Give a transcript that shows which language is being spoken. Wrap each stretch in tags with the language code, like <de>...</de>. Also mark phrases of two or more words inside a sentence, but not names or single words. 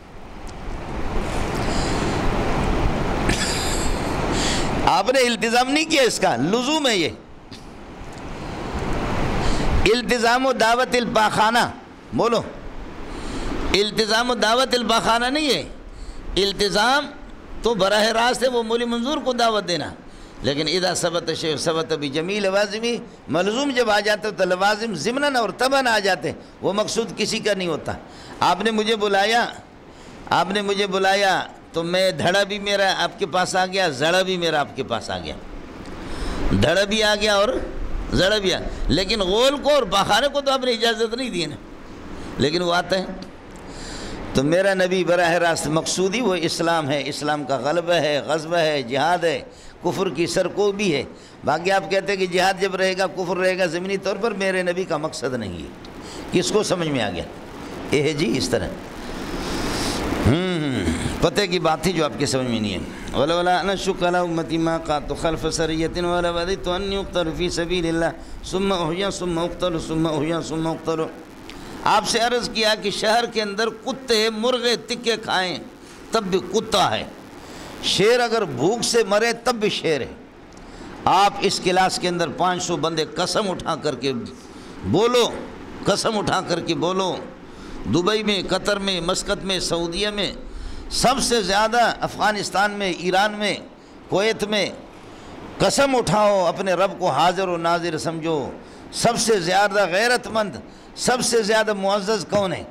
<ur>آپ نے التزام نہیں کیا، اس کا لزوم ہے۔ یہ التزام و دعوت الپاخانہ، بولو، التزام و دعوت الپاخانہ نہیں ہے۔ التزام تو براہ راست ہے وہ مولوی منظور کو دعوت دینا، لیکن</ur> <ar>اذا ثبت شیء ثبت بجمیع لوازمی،</ar> <ur>ملزوم جب آ جاتے تو لوازم ضمناً اور طبعاً آ جاتے، وہ مقصود کسی کا نہیں ہوتا۔ آپ نے مجھے بلایا تو میں دھڑا بھی میرا آپ کے پاس آ گیا، زڑا بھی میرا آپ کے پاس آ گیا، دھڑا بھی آ گیا اور زڑا بھی آ گیا، لیکن غول کو اور پاخانے کو تو آپ نے اجازت نہیں دی نا، لیکن وہ آتا ہے۔ تو میرا نبی براہ راست مقصودی وہ اسلام ہے، اسلام کا غلبہ ہے، غزوہ ہے، جہاد ہے، کفر کی سرکوبی ہے۔ باقی آپ کہتے ہیں کہ جہاد جب رہے گا، کفر رہے گا، ضمنی طور پر میرے نبی کا مقصد نہیں ہے۔ کس کو سمجھ میں آ گیا؟ یہ ہے جی اس طرح پتہ کی بات تھی جو آپ کے سمجھ میں نہیں ہے۔</ur> <ar>وَلَوْلَا أَنْ أَشُقَّ عَلَىٰ أُمَّتِي مَا قَعَدْتُ خَلْفَ سَرِيَّةٍ وَلَوْ وَدِدتُّ أَنِّي أُقْتَلُ فِي سَبِيلِ اللَّهِ ثُمَّ أُحْيَا ثُمَّ أُقْتَلُ ثُمَّ أُحْيَا ثُمَّ أُقْتَلُ۔</ar> <ur>آپ سے عرض کیا کہ شہر کے اندر کتے مرغے تکے کھائیں تب بھی کتا ہے، شیر اگر بھوک سے مرے تب بھی شیر ہے۔ آپ اس کلاس کے اندر 500 بندے قسم اٹھا کر کے بولو، قسم اٹھا کر کے بولو، دبئی میں، قطر میں، مسقط میں، سعودیہ میں، سب سے زیادہ افغانستان میں، ایران میں کویت میں قسم اٹھاؤ اپنے رب کو حاضر و ناظر سمجھو، سب سے زیادہ غیرت مند، سب سے زیادہ معزز کون ہے؟</ur>